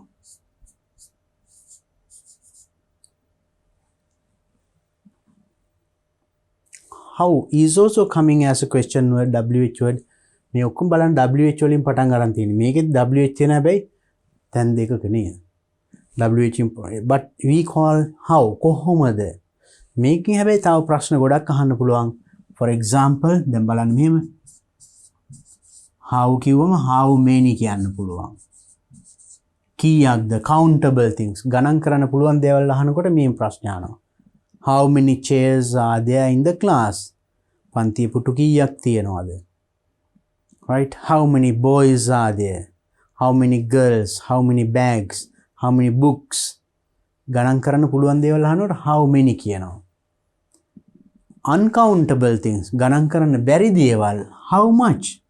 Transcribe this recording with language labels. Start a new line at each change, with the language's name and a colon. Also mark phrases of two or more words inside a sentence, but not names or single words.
English: How is also coming as a question word, WH word.
Sinhala: මේ ඔක්කොම බලන්න WH වලින් පටන් ගන්න තියෙන්නේ. මේකෙත් WH තියෙන හැබැයි තැන් දෙකක නේද?
English: WH but we call how කොහොමද?
Sinhala: මේකෙන් හැබැයි තව ප්‍රශ්න ගොඩක් අහන්න පුළුවන්.
English: For example,
Sinhala: දැන් බලන්න මෙහෙම. How කිව්වම
English: how many
Sinhala: කියන්න පුළුවන්. කීයක්ද?
English: Countable things.
Sinhala: ගණන් කරන්න පුළුවන් දේවල් අහනකොට මේ ප්‍රශ්න අහනවා.
English: How many chairs are there in the class?
Sinhala: පන්තියේ පුටු කීයක් තියෙනවද?
English: Right? How many boys are there? How many girls? How many bags? How many books?
Sinhala: ගණන් කරන්න පුළුවන් දේවල් අහනකොට
English: how many
Sinhala: කියනවා.
English: Uncountable things.
Sinhala: ගණන් කරන්න බැරි දේවල්
English: how much?